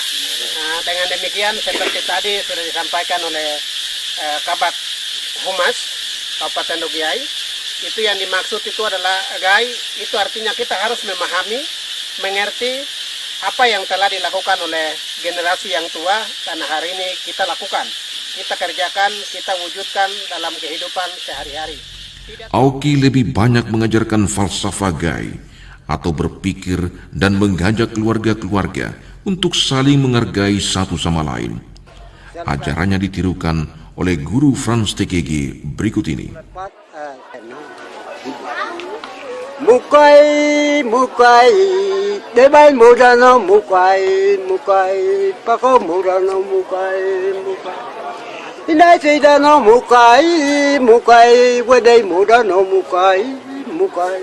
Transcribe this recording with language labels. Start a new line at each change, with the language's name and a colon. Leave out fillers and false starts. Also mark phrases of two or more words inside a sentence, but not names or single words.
Indonesian: Nah, dengan demikian seperti tadi sudah disampaikan oleh Kabak Humas Kabupaten Dogiai, itu yang dimaksud itu adalah gai, itu artinya kita harus memahami, mengerti apa yang telah dilakukan oleh generasi yang tua, karena hari ini kita lakukan, kita kerjakan, kita wujudkan dalam kehidupan sehari-hari. Auki lebih banyak mengajarkan falsafah gai atau berpikir dan mengajak keluarga-keluarga untuk saling menghargai satu sama lain. Ajarannya ditirukan oleh guru Frans TKG berikut ini.
Ekari: Mukai Debai mudano mukai, mukai, pako mudano mukai, mukai. Inai sidano mukai, mukai, wedai mudano mukai, mukai.